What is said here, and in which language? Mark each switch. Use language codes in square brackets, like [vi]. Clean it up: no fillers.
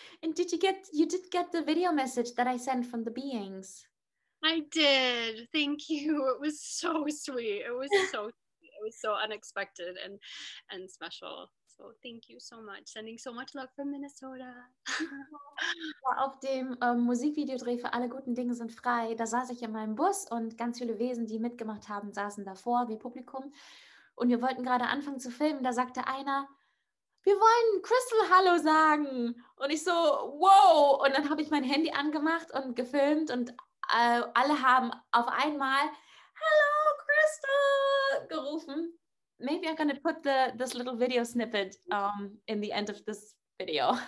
[en] And did you get the video message that I sent from the beings? I did. Thank you. It was so sweet. It was so unexpected and special. So thank you so much. Sending so much love from Minnesota. [de] Auf dem Musikvideodreh für Alle guten Dinge sind frei, da saß ich in meinem Bus und ganz viele Wesen, die mitgemacht haben, saßen davor wie Publikum. Und wir wollten gerade anfangen zu filmen, da sagte einer, wir wollen Crystal Hallo sagen. Und ich so, wow. Und dann habe ich mein Handy angemacht und gefilmt und alle haben auf einmal [en] hello, [de] Crystal, gerufen. [en] Maybe I'm going to put this little video snippet in the end of this video.